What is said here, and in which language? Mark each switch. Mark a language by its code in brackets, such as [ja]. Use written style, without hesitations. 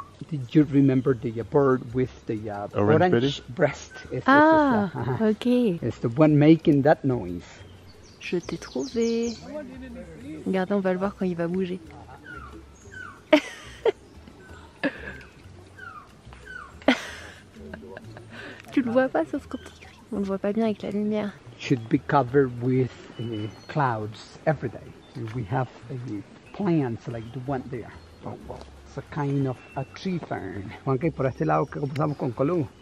[en] Did you remember the bird with the orange breast? Ah, ok. It's the one making that noise. [fr] Je t'ai trouvé. Regardez, on va le voir quand il va bouger. Tu le vois pas, sauf quand il crie. On le voit pas bien avec la lumière. [en] Should be covered with clouds every day. We have plants like the one there. It's a kind of a tree fern. [es] Juan, que por este lado que comenzamos con Colú.